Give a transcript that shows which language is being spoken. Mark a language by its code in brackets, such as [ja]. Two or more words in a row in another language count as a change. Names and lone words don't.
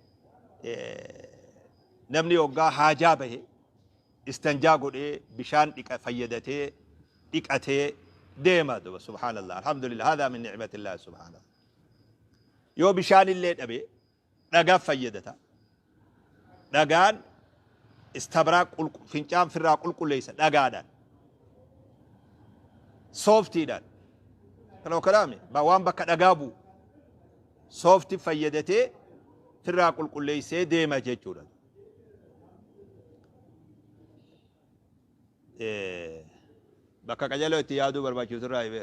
[om] namni yoggaa haajaa bahe istanjaa godhee bishaan fayyadamee dhiqatee deema duba [ar] سبحان الله الحمد لله هذا من نعمة الله سبحان الله [om] yoo bishaan illee dhabe dhagaa fayyadata dhagaan istabraa fincaan firraa qulqulleessa dhagaadhaan sooftiidhaan kana kalaame waan bakka dhagaa bu'u soofti fayyadatee firraa qulqulleessee deema jechuudha bakka qajeeloo itti yaaduu barbaachisu irraa ibeer